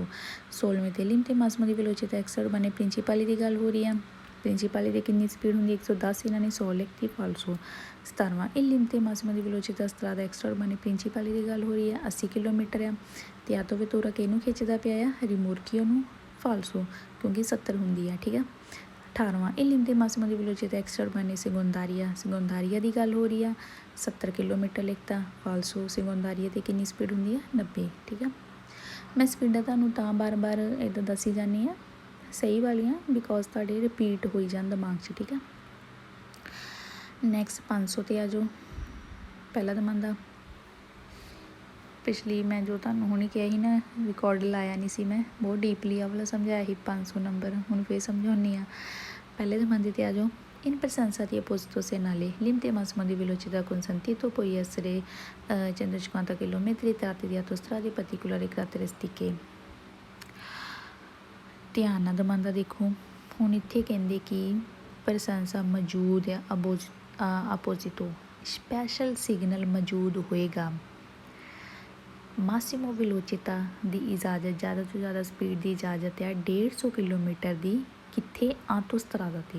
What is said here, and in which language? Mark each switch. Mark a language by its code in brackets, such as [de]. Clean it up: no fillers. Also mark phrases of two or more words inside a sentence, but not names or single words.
[pa] 16ਵੇਂ 'ਤੇ [it] limite massimo di velocità extraurbane [pa] ਪ੍ਰਿੰਸੀਪਾਲੀ ਦੀ ਗੱਲ ਹੋ ਰਹੀ ਆ, ਪ੍ਰਿੰਸੀਪਾਲੀ ਦੀ ਕਿੰਨੀ ਸਪੀਡ ਹੁੰਦੀ 110, ਇਹਨਾਂ ਨੇ 100 ਲਿਖਤੀ ਫਾਲਸੋ। 17ਵਾਂ [it] limite massimo di velocità strada extraurbane [pa] ਪ੍ਰਿੰਸੀਪਾਲੀ ਦੀ ਗੱਲ ਹੋ ਰਹੀ ਆ, 80 ਕਿਲੋਮੀਟਰ ਆ, ਅਤੇ ਆਟੋ ਵੈਤੂਰਾ ਕਿਹਨੂੰ ਖਿੱਚਦਾ ਪਿਆ ਆ ਰਿਮੋਰਕੀਓ ਨੂੰ ਫਾਲਸੋ, ਕਿਉਂਕਿ 70 ਹੁੰਦੀ ਆ। ਠੀਕ ਆ, 18ਵਾਂ [it] limite massimo di velocità extraurbane secondaria [pa] ਦੀ ਗੱਲ ਹੋ ਰਹੀ ਆ, 70 ਕਿਲੋਮੀਟਰ ਲਿਖਤਾ ਫਾਲਸੋ। secondaria 'ਤੇ ਕਿੰਨੀ ਸਪੀਡ ਹੁੰਦੀ ਆ 90। ਠੀਕ ਆ, ਮੈਂ ਸਪੀਡਾਂ ਤੁਹਾਨੂੰ ਤਾਂ ਬਾਰ-ਬਾਰ ਇੱਦਾਂ ਦੱਸੀ ਜਾਂਦੀ ਹਾਂ ਸਹੀ ਵਾਲੀਆਂ, ਬਿਕੋਜ਼ ਤੁਹਾਡੇ ਰਿਪੀਟ ਹੋਈ ਜਾਣ ਦਿਮਾਗ 'ਚ। ਠੀਕ ਆ, ਨੈਕਸਟ 500 'ਤੇ ਆ ਜਾਓ। ਪਹਿਲਾ ਦਮਾਂਦਾ ਪਿਛਲੀ ਮੈਂ ਜੋ ਤੁਹਾਨੂੰ ਹੁਣੀ ਕਿਹਾ ਸੀ ਨਾ, ਰਿਕਾਰਡ ਲਾਇਆ ਨਹੀਂ ਸੀ ਮੈਂ, ਬਹੁਤ ਡੀਪਲੀ ਆ ਵਾਲਾ ਸਮਝਾਇਆ ਸੀ 500 ਨੰਬਰ, ਹੁਣ ਫਿਰ ਸਮਝਾਉਂਦੀ ਹਾਂ। ਪਹਿਲੇ ਦਮਾਂਦੇ 'ਤੇ ਆ ਜਾਓ [it] In presenza di opposito segnale, l'intero massimo di velocità consentito può essere 150 km tratti di autostrade particolari caratteristiche। [pa] ਧਿਆਨ ਨਾਲ ਦਮਾਂਦਾ ਦੇਖੋ। ਹੁਣ ਇੱਥੇ ਕਹਿੰਦੇ ਕਿ ਪ੍ਰੈਸੈਂਸਾ ਮੌਜੂਦ ਹੈ ਆਪੋਜ਼ਿਟੋ ਸਪੈਸ਼ਲ ਸਿਗਨਲ ਮੌਜੂਦ ਹੋਏਗਾ। [it] massimo velocità [pa] ਦੀ ਇਜਾਜ਼ਤ ਜ਼ਿਆਦਾ ਤੋਂ ਜ਼ਿਆਦਾ ਸਪੀਡ ਦੀ ਇਜਾਜ਼ਤ ਹੈ 150 ਕਿਲੋਮੀਟਰ ਦੀ ਕਿੱਥੇ ਆਟੋਸਟਰਾਦਾ 'ਤੇ।